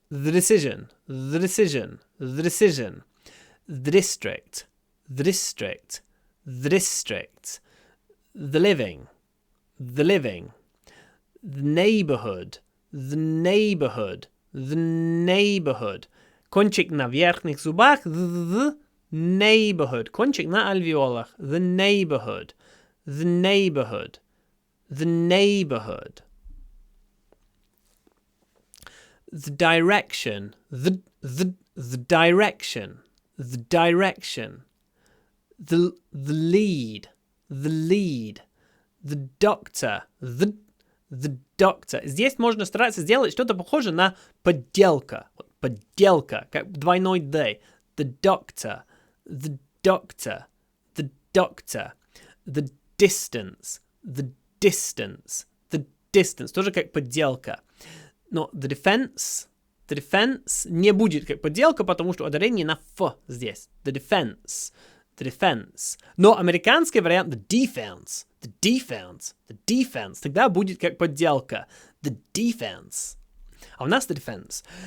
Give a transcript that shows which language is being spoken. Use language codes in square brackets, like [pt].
[en] decision, the decision, the decision, the district, the district, the district, the living, the living, the neighborhood, the neighborhood, the neighborhood. [ru] Кончик на верхних зубах, [en] the neighborhood. [ru] Кончик на альвеолах, [en] the neighborhood, the neighborhood, the neighborhood. The direction, the direction, the direction. The lead, the lead. The doctor, the doctor. [ru] Здесь можно стараться сделать что-то похожее на подделка. Подделка, как двойной D. [en] The doctor, the doctor, the doctor. The distance, the distance, the distance. [ru] Тоже как подделка. Но [en] the defense [ru] не будет как подделка, потому что ударение на F здесь. [en] The defense. The defense. [ru] Но американский вариант [en] the defense. The defense. The defense. [ru] Тогда будет как подделка. [en] The defense. [ru] А у нас [en] the defense.